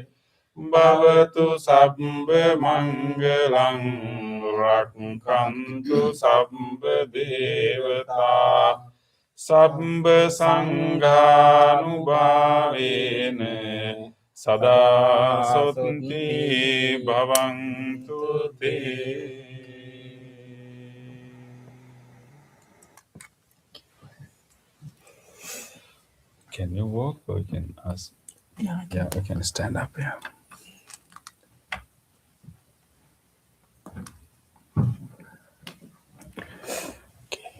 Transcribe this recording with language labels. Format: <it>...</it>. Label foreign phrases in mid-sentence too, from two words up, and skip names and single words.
<pi>Bhavatu sabbha mangalang rakkantu sabbha devata sabbha sanghanubhavena sada sutti bhavantu te.</pi> <en>Can you walk, or you can ask? Yeah, we can stand up. Yeah. Okay.</en>